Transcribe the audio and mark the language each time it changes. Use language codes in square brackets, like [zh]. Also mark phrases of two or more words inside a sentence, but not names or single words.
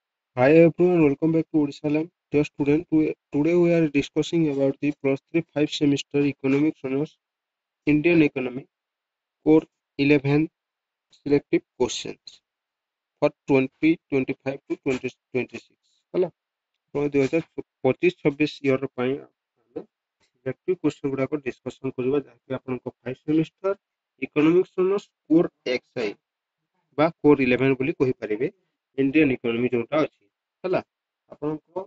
[en] Hi everyone, welcome back to Odisha Lab. Dear student, today we are discussing about the plus 3 5 semester economics honors Indian economy core 11 selective questions for 2025 to 2026 [or] ହେଲା ଆପଣ 2025-26 ଇୟର ପାଇଁ ଆମେ ସିଲେକ୍ଟିଭ କ୍ୱେଶ୍ଚନ ଗୁଡାକ ଡିସ୍କସନ କରିବା ଯାହାକି ଆପଣଙ୍କ 5 [en] semester economics honours core XI [or] ବା କୋର 11 ବୋଲି କହିପାରିବେ [en] Indian economy [or] ଯୋଉଟା ଅଛି ହେଲା ଆପଣଙ୍କ